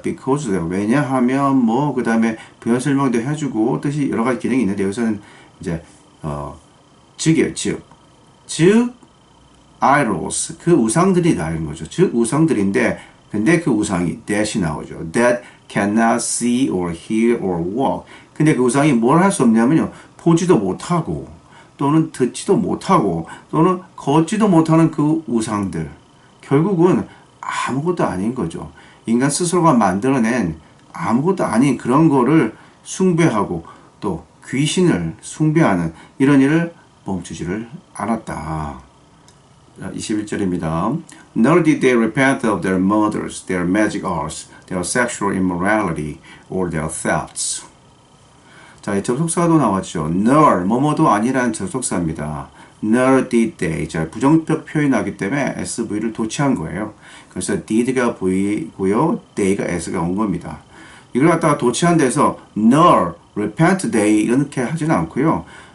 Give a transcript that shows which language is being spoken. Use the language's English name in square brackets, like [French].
[Korean] because 왜냐하면 뭐 그다음에 부연 설명도 해주고 뜻이 여러 가지 기능이 있는데 여기서는 이제 즉이에요. 즉 idols 그 우상들이 나는 거죠. 즉 우상들인데 근데 그 우상이 that이 나오죠. [English] that cannot see or hear or walk. [Korean] 근데 그 우상이 뭘 할 수 없냐면요. 보지도 못하고 또는 듣지도 못하고 또는 걷지도 못하는 그 우상들. 결국은 아무것도 아닌 거죠. 인간 스스로가 만들어낸 아무것도 아닌 그런 거를 숭배하고 또 귀신을 숭배하는 이런 일을 멈추지를 않았다. 21절입니다. [English] Nor did they repent of their murders, their magic arts, their sexual immorality, or their thefts. [Korean] 자, 이 접속사도 나왔죠. Nor, 뭐뭐도 아니라는 접속사입니다. [English] Nor did they. [Korean] 자, 부정적 표현하기 때문에 SV를 도치한 거예요. 그래서 did가 V고요, they가 S가 온 겁니다. 이걸 갖다가 도치한 데서 [English] nor, repent they [Korean] 이렇게 하지는 않고요.